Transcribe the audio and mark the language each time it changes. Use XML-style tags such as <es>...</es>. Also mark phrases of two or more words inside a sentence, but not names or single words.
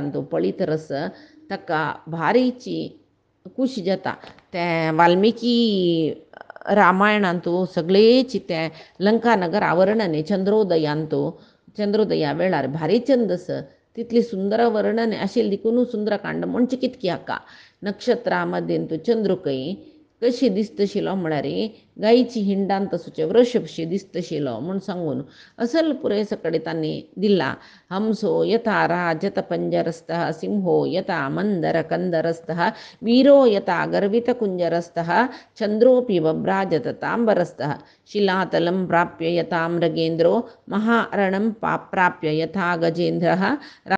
<kok>तो पळयतरस ताका भारीची खुशी जाता ते वाल्मिकी रामायणांतू सगळेची ते लंकानगर वर्णने चंद्रोदयांतू चंद्रोदया वेळार भारी छंदस तितली सुंदर वर्णने आशिल्ली देखून सुंदरकांड म्हणचे कितकी हाका नक्षत्रां मध्येन तूं चंद्रुकय कशी दिसतशिलो म्हळ्यार गायची हिंडांत सुचे वृषभशी दिसतशिलो म्हूण सांगून असल पुरे सकळे तांणी दिला</kok> <sa>हंसो यथा राजत पंजरस्तः सिंहो यथा मंदर कंदरस्तः वीरो यथा गर्वित कुंजरस्तः चंद्रोपि बभ्राजत तांबरस्तः शिलातलं प्राप्य यथा मृगेन्द्रो महारणं प्राप्य यथा गजेन्द्रः</sa>